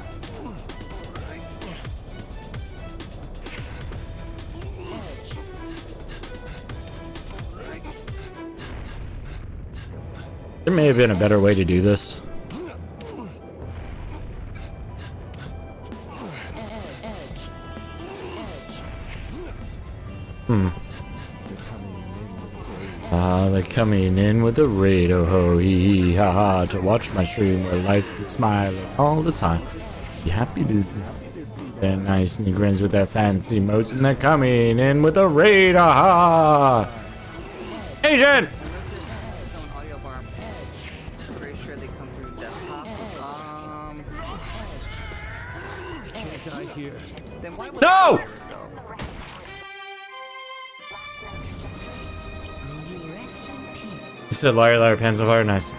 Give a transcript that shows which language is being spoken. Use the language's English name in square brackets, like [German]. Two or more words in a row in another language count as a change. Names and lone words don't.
[English] There may have been a better way to do this. They're coming in with a raid, oh ho, hee hee, ha ha, to watch my stream where life is smiling all the time. Be happy to see they're nice and he grins with their fancy modes and they're coming in with a raid, ha ha! Agent! Can't die here. No! You said liar, liar, pants on fire, nice.